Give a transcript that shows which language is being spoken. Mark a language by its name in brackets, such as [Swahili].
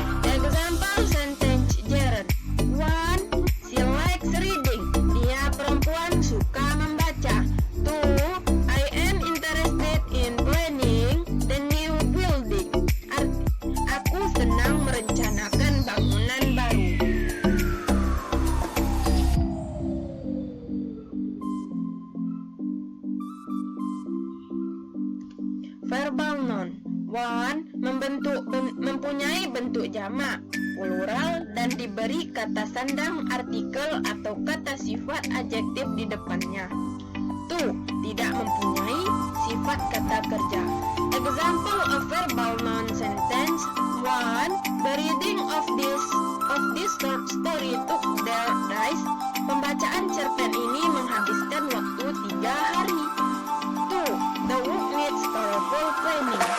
[English] Example sentence gerund 1. She likes reading. [Indonesian] Dia perempuan suka membaca. 2. [English] I am interested in planning the new building. [Indonesian] Aku senang merencanakan bangunan baru. Verbal noun 1. Mempunyai bentuk jamak, plural, dan diberi kata sandang, artikel, atau kata sifat adjektif di depannya. 2. Tidak mempunyai sifat kata kerja. [English] Example of verbal noun sentence 1. The reading of this short story took their days. [Indonesian] Pembacaan cerpen ini menghabiskan waktu 3 hari. [English] 2. The work needs careful planning.